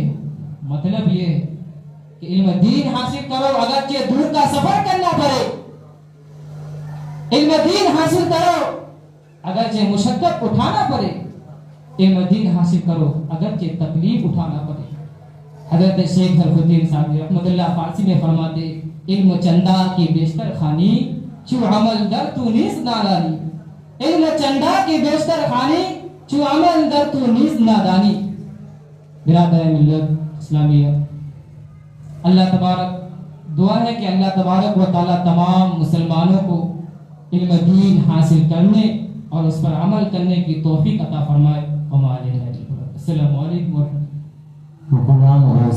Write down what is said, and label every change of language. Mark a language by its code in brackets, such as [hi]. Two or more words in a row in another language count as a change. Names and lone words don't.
[ur] مطلب یہ ہے کہ علم دین حاصل کرو اگرچہ دور کا سفر کرنا پڑے. علم دین حاصل کرو اگرچہ مشقت اٹھانا پڑے. علم دین حاصل کرو اگرچہ تکلیف اٹھانا پڑے. حضرت شیخ ظرفالدین صاحب [ar] رحمۃ اللہ [ur] فارسی میں فرماتے [fa] علم چندہ کی بیشتر خانی چو عمل در تو نیز نادانی. علم چندہ کی بیشتر خانی چو عمل در تو نیز نادانی. [ur] برادر ملت اسلامیہ، [ar] اللہ تبارک [ur] دعا ہے کہ [ar] اللہ تبارک و تعالی [ur] تمام مسلمانوں کو علم دین حاصل کرنے اور اس پر عمل کرنے کی توفیق عطا فرمائے. [ar] السلام علیکم غلام عروس.